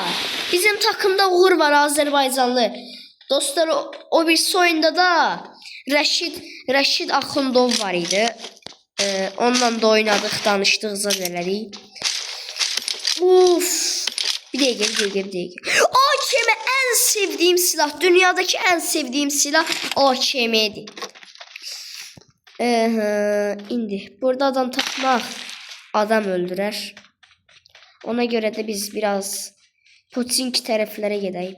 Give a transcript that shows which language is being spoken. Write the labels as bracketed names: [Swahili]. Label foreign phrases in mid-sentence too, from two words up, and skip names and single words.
[Azerbaijani] Bizim takımda Uğur var, Azərbaycanlı. Dostlar, o bir oyunda da Rəşid Axundov var idi. Onunla da oynadık, danışdıq, zad elədik. Bir dəqiqə. [Turkish] AKM en sevdiğim silah. Dünyadaki en sevdiğim silah AKM'dir. [Azerbaijani] İndi burada adam tapmaq adam öldürər. [Turkish] Ona göre de biz biraz Poçinki [Azerbaijani] tərəflərə gedək.